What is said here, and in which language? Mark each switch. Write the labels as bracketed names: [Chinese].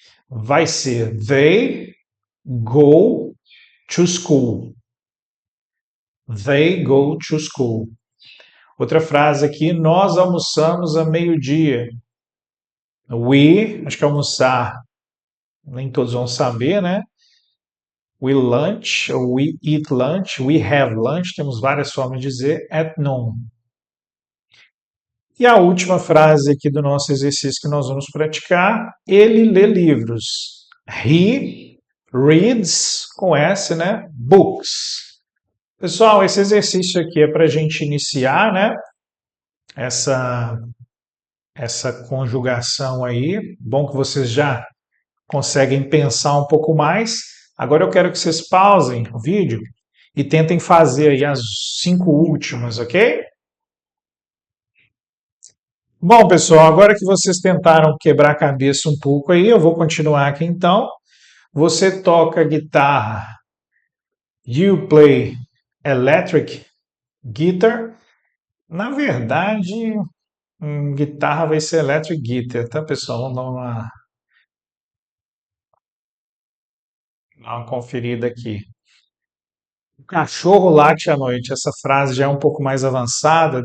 [Portuguese] Vai ser [English] they go to school. They go to school. [Portuguese] Outra frase aqui, nós almoçamos a meio-dia. We, acho que almoçar, nem todos vão saber, né? [English] We lunch, ou we eat lunch, we have lunch, [Portuguese] temos várias formas de dizer, [English] at noon. [Portuguese] E a última frase aqui do nosso exercício que nós vamos praticar, ele lê livros. [English] He reads, [Portuguese] com S, né? [English] Books. [Portuguese] Pessoal, esse exercício aqui é para a gente iniciar, né? Essa conjugação aí. Bom que vocês já conseguem pensar um pouco mais. Agora eu quero que vocês pausem o vídeo e tentem fazer aí as 5 últimas, ok? Bom, pessoal, agora que vocês tentaram quebrar a cabeça um pouco aí, eu vou continuar aqui então. Você toca guitarra. [English] You play electric guitar. [Portuguese] Na verdade, guitarra vai ser electric guitar, tá, pessoal? Vamos dar uma conferida aqui. O cachorro late à noite. Essa frase já é um pouco mais avançada.